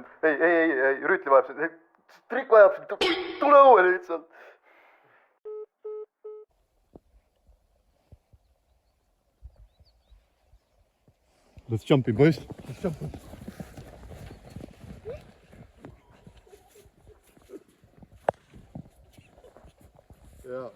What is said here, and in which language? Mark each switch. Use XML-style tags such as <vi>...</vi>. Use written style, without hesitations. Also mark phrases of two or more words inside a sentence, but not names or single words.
<et>Ei, Rüütli vajab sind. Strik vajab sind. Tule õue lihtsalt.</et> <en>Let's jump in, boys. Let's jump in. Yeah.</en>